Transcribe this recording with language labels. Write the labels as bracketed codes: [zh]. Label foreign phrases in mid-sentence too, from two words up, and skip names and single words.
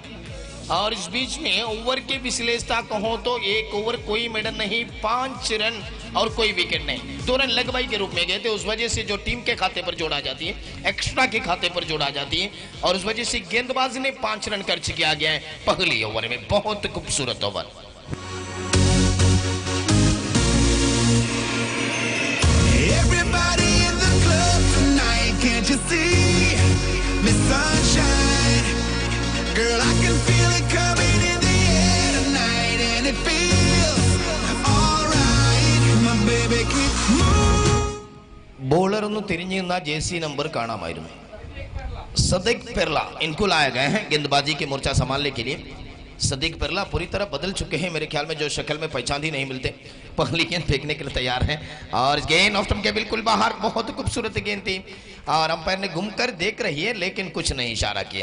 [hi] और इस बीच में ओवर की विश्लेषता कहो तो 1 ओवर कोई मेडन नहीं, 5 रन और कोई विकेट नहीं, 2 रन लगवाई के रूप में गए थे। उस वजह से जो टीम के खाते पर जोड़ा जाती है, एक्स्ट्रा के खाते पर जोड़ा जाती है और उस वजह से गेंदबाज ने 5 रन खर्च किया गया है पहली ओवर में। बहुत खूबसूरत ओवर। [en] Girl, I can feel it coming in the air tonight and it feels alright. My baby keep moving. [ml] बॉलर ഒന്ന് തിരിഞ്ഞു നിന്ന ജേഴ്സി നമ്പർ കാണാമായിരുന്നു। [hi] सदिक पेरला इनको लाया गया है गेंदबाजी के मोर्चा संभालने के लिए। सदिक पेरला पूरी तरह बदल चुके हैं मेरे ख्याल में, जो शक्ल में पहचान ही नहीं मिलते। पहली गेंद फेंकने के लिए तैयार हैं और गेंद ऑफ स्टंप के बिल्कुल बाहर, बहुत खूबसूरत गेंद थी और अंपायर ने घूमकर देख रही है लेकिन कुछ नहीं इशारा किया।